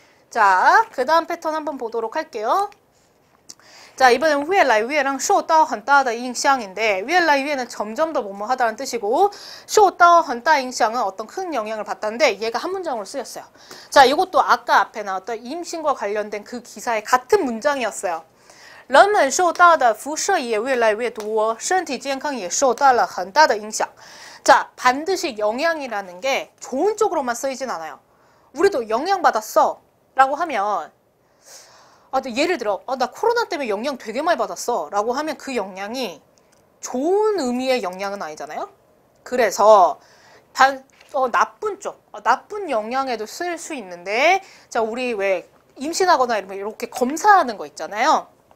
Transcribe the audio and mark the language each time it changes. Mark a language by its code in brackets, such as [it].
[ko] 자, 그 다음 패턴 한번 보도록 할게요. 자, 이번엔 [zh] 越来越让受到很大的影响 [ko] 인데 [zh] 越来越 [ko] 는 점점 더 뭐뭐 하다는 뜻이고 [zh] 受到很大影响 [ko] 은 어떤 큰 영향을 받다는데 얘가 한 문장으로 쓰였어요. 자, 이것도 아까 앞에 나왔던 임신과 관련된 그 기사의 같은 문장이었어요. [zh] 人们受到的辐射也越来越多身体健康也受到了很大的影响 [ko] 자, 반드시 영향이라는 게 좋은 쪽으로만 쓰이진 않아요. 우리도 영향받았어 라고 하면 예를 들어 나 코로나 때문에 영향 되게 많이 받았어 라고 하면 그 영향이 좋은 의미의 영향은 아니잖아요. 그래서 나쁜 쪽, 나쁜 영향에도 쓸 수 있는데 자, 우리 왜 임신하거나 이러면 이렇게 검사하는 거 있잖아요.